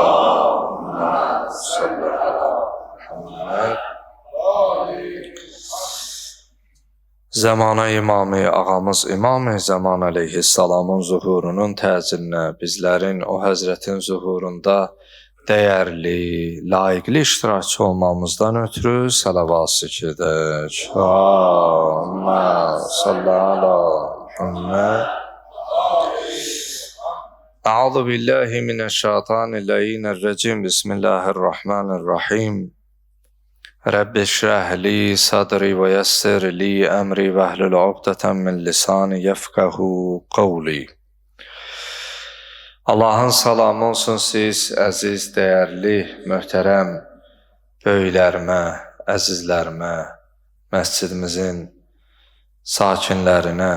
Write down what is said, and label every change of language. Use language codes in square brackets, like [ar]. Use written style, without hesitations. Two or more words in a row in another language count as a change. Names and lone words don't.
[az] Zəmanə imamı, ağamız İmam-ı Zaman əleyhissalamın zuhurunun təcilinə, bizlərin o həzrətin zuhurunda dəyərli, layiqli iştirakçı olmamızdan ötürü salavat edək. [ar] اللهم صل على محمد. أعوذ بالله من الشيطان الرجيم. بسم الله الرحمن الرحيم. رب اشرح لي صدري و يسر لي أمري و احلل عقدة من لساني يفقهوا قولي. [az] Allahın salamı olsun siz, əziz, dəyərli, möhtərəm böyüklərimə, əzizlərimə, məscidimizin sakinlərinə.